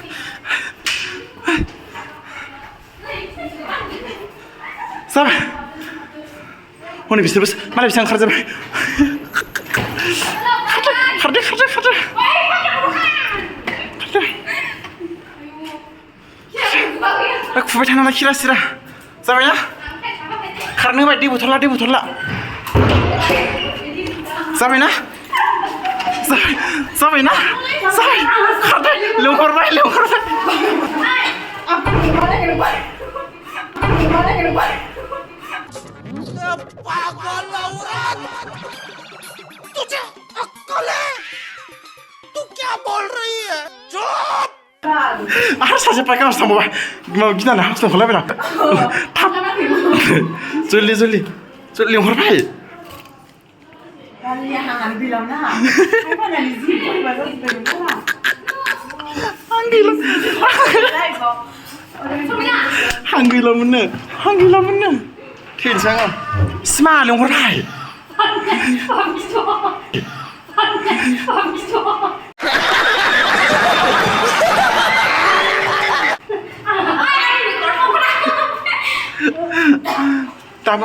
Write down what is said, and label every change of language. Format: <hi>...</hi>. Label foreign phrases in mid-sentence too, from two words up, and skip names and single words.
<brx>जाबाय हनै बिसोरबो मालाय बिसोर ओंखारजोब्बाय खारदो खुबाय थानाला खिरा सिरा जाबायना खारनो होबाय दै बथला जाबायना खारदो लेंहरबाय</brx> <hi>पागल औरत तुझे अक्ल है तू क्या बोल रही है चुप</hi> <brx>सासे पाइका हाउस थांबावबाय गिनानै हाउस थांखौलायबाय आं थाब जल्दि लेंहरबाय हां गैलामोननो थैनोसै आं सिमा लेंहरबाय दाबो</brx>